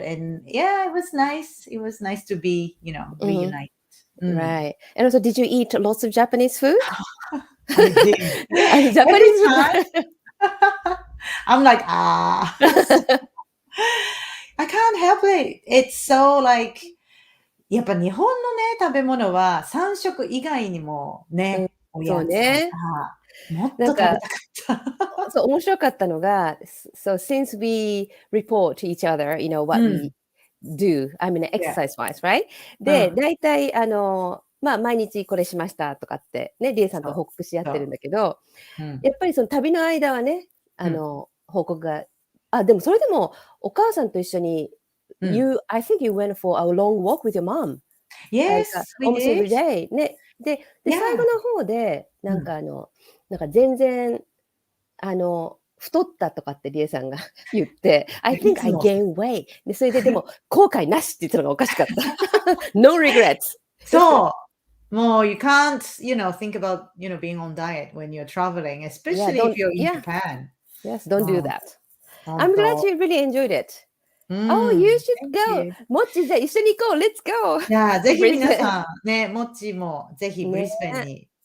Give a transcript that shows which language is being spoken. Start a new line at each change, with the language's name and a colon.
English: And yeah, it was nice. It was nice to be, reunited. Right. And also, did you eat lots of Japanese food? I did. Japanese Every time, I'm like, I can't help it. It's so like,
Japanese: やっぱ日本のね、食べ物は3食以外にもね、おやつとか、もっと食べたかった。そう、面白かったのが、
English: so since we report to each other, what we do, I mean exercise-wise, right?
Japanese: で、大体、毎日これしましたとかって、ね、リエさんと報告し合ってるんだけど、やっぱりその旅の間はね、報告が、でもそれでもお母さんと一緒に、
English: I think you went for a long walk with your mom. Yes, we almost every did. day. ね。
Japanese: で、最後の方で、なんか全然、太ったとかってリエさんが言って、
English: I think I gained weight.
Japanese: で、それででも、後悔なしって言ったのがおかしかった。
English: No regrets.
Japanese: そう。
English: もう、you can't, think about, being on diet when you're traveling, especially if you're in Japan. Yes, don't do that. I'm glad you really enjoyed it. Oh, you should go.
Japanese: もっちじゃあ一緒に行こう。
English: Let's go.
Japanese: いや、ぜひ皆さん、ね、もっちもぜひブリスベンに。